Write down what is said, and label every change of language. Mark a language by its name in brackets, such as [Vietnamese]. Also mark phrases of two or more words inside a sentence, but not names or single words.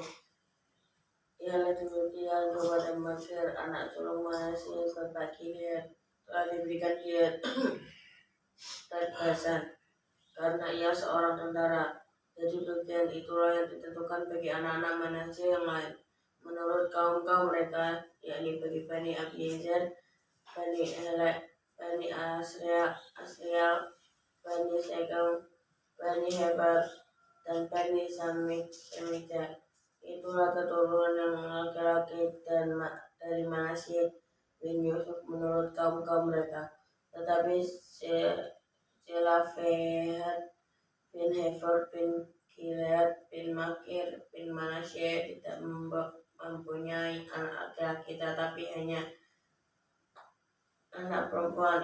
[Indonesian] Ialah demikian kepada Makir anak sulung Manasye berbagi Gilead, telah diberikan Gilead dan Basan karena ia seorang tentara. Jadi bagian itulah yang ditentukan bagi anak-anak Manasye yang lain menurut kaum-kaum mereka, yakni bagi Bani Abiezer, Bani Helek, Bani Asriel, Bani Sekem, Bani Heber, dan Bani Semida. Itulah keturunan yang laki-laki dan dari Manasye bin Yusuf menurut kaum-kaum mereka. Tetapi Selafehad bin Hefer bin Gilead bin Makir bin Manasye tidak mempunyai anak laki-laki, tetapi hanya anak perempuan.